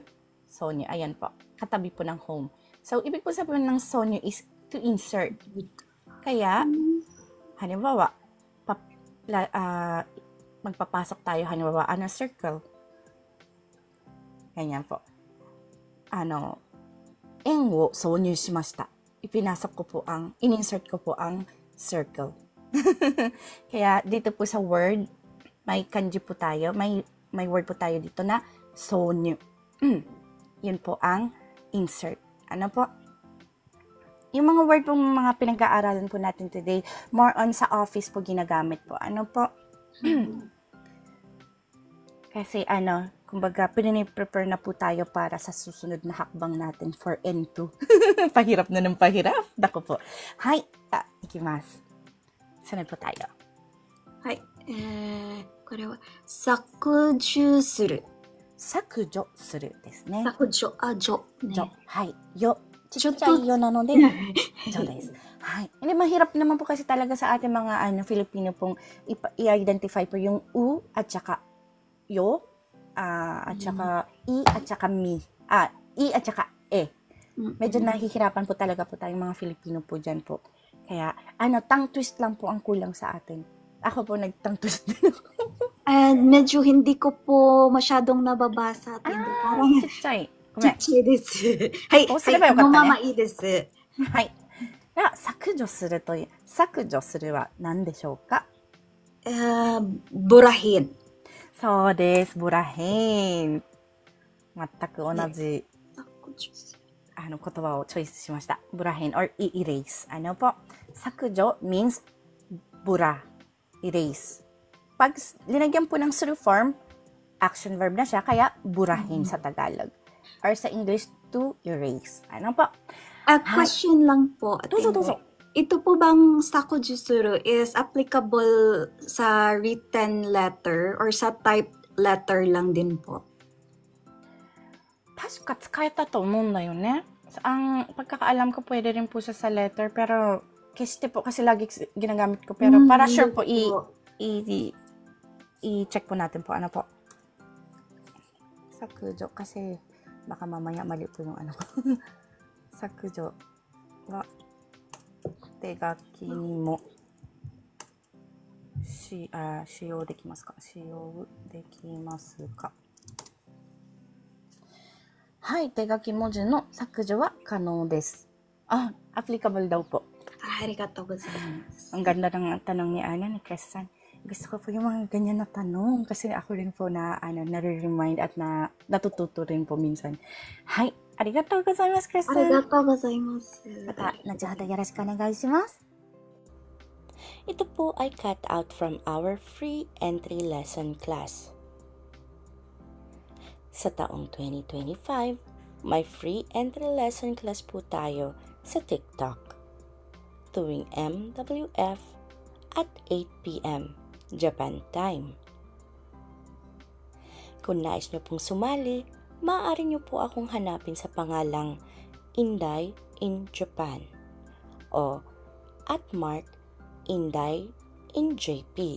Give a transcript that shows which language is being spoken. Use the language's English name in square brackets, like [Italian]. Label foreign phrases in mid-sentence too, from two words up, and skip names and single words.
[Filipino] Sonyu, ayan po. Katabi po ng home. So, ibig po sabihin ng sonyu is to insert. Kaya, halimbawa, magpapasok tayo, halimbawa, circle. Ganyan po. [Japanese] 円を挿入しました. [Filipino] Ipinasok ko po in-insert ko po ang circle. Kaya dito po sa word, may kanji po tayo, may word po tayo dito na sonyu. Yun po ang insert. Ano po? Yung mga word po, mga pinag-aaralan po natin today, more on sa office po ginagamit po. Ano po? Kasi kumbaga, prepare na po tayo para sa susunod na hakbang natin for N2. Pahirap na ng pahirap. Dako po. Hay. Ikimasu. Sunod po tayo. [Japanese] はい。これは、削除する。削除するですね。削除、ね。除。はい。よ。ちっちゃちょっといよなので、そうです。 [Filipino] はい。Hindi, mahirap naman po kasi talaga sa ating mga Filipino pong i-identify po yung u at saka yo, at saka i, at saka mi. I at saka e. Medyo nahihirapan po talaga po tayong mga Filipino po dyan po. Kaya, tongue twist lang po ang kulang sa atin. Ako po nag-tongue twist din ako. And medyo hindi ko po masyadong nababasa at hindi parang [Japanese] ちっちゃい。ごめん。ちっちゃいです。はい、こうすればよかったねこのままいいです。はい。では、削除するという、削除するは何でしょうか？ [Filipino] burahin. [Japanese] そうです。ブラヘン。全く同じ、言葉をチョイスしました。 [Filipino] ブラヘン or erase. Ano po? [English] 削除 means bura. Erase. [Filipino] Pag linagyan po ng suru form, action verb na siya, kaya burahin sa Tagalog. Or sa English, [English] to erase. [Filipino] Ano po? Question lang po. [Japanese] Dozo. [Filipino] Ito po bang sakujusuru is applicable sa [English] written letter [Filipino] or sa [English] typed letter [Filipino] lang din po? [Japanese] 確か使えたと思うんだよね。 [Filipino] Ang pagkakaalam ko, pwede rin po siya sa letter, pero kasi po, kasi lagi ginagamit ko. Pero para sure po, i-check po natin po. Ano po? Sakujo. Kasi baka mamaya mali po yung ano ko. [Japanese] 削除は手書きにも使用できますか? 使用できますか? はい、手書き文字の削除は可能です。 [Filipino] applicable daw po. [Japanese] ありがとうございます. [Filipino] Ang ganda ng tanong ni Chris-san. Gusto ko po yung mga ganyan na tanong kasi ako rin po nare-remind at natututo rin po minsan. [Japanese] はい、ありがとうございます, Chris-san. ありがとうございます. Mata,後ほどよろしくお願いします。 [Filipino] Ito po ay [English] cut out from our free entry lesson class. [Filipino] Sa taong 2025, may [English] free entry lesson class [Filipino] po tayo sa TikTok tuwing MWF at 8 p.m. [English] Japan time. [Filipino] Kung nais nyo pong sumali, maaari nyo po akong hanapin sa pangalang Inday in Japan o @Inday in JP.